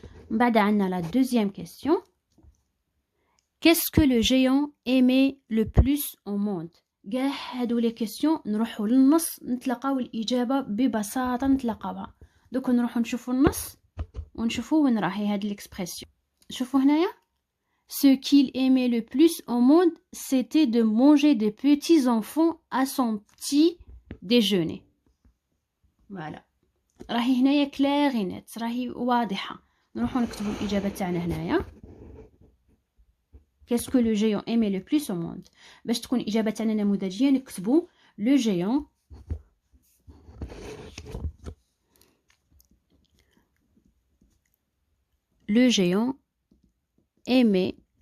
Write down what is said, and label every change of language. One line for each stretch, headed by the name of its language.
Arabic: من بعد عندنا لا دوزيام كيستيون.
French: Qu'est-ce que le géant aimait le plus au monde؟
Arabic: كاع هادو لي كيسيون نروحو للنص نتلقاو الاجابه ببساطه، نتلقاوها. دوك نروحو نشوفو النص ونشوفو وين راهي هاد ليكسبرسيون. شوفو هنايا
French: ce qu'il aimait le plus au monde c'était de manger des petits enfants à son petit déjeuner.
Arabic: فوالا راهي هنايا كلارينيت، راهي واضحه. نروحو نكتبو الاجابه تاعنا هنايا.
French: qu'est-ce que le géant aimait le plus au monde.
Arabic: باش تكون الاجابه تاعنا نموذجيه نكتبو
French: le géant aimait